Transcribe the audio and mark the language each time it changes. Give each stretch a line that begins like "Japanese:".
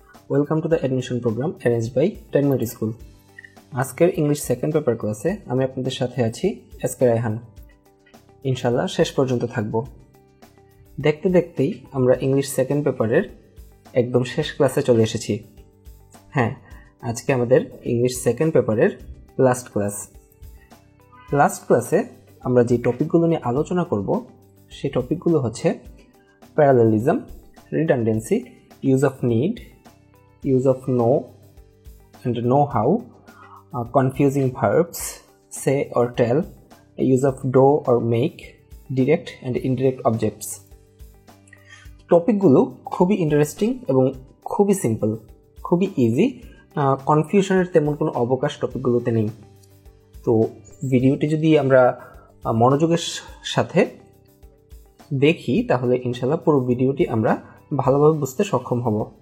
English: Welcome to the admission program arranged by 10 Minute School.
Bangla: আজকের English second paper ক্লাসে আমি আপনাদের সাথে আছি এসকে রায়হান। ইনশাআল্লাহ শেষ পর্যন্ত থাকব। দেখতে দেখতেই আমরা ইংলিশ সেকেন্ড পেপারের একদম শেষ ক্লাসে চলে এসেছি। হ্যাঁ, আজকে আমাদের ইংলিশ সেকেন্ড পেপারের লাস্ট ক্লাস। লাস্ট ক্লাসে আমরা যে টপিকগুলো নিয়ে আলোচনা করব সেই টপিকগুলো হচ্ছে parallelism,
English: redundancy, use of need, use of know and know-how, confusing verbs, say or tell, use of do or make, direct and indirect objects.
Bangla: টপিকগুলো খুবই ইন্টারেস্টিং এবং খুবই সিম্পল, খুবই ইজি, কনফিউশনের তেমন কোনো অবকাশ টপিকগুলোতে নেই। তো ভিডিওটি যদি আমরা মনোযোগের সাথে দেখি তাহলে ইনশাআল্লাহ পুরো ভিডিওটি আমরা ভালোভাবে বুঝতে সক্ষম হব।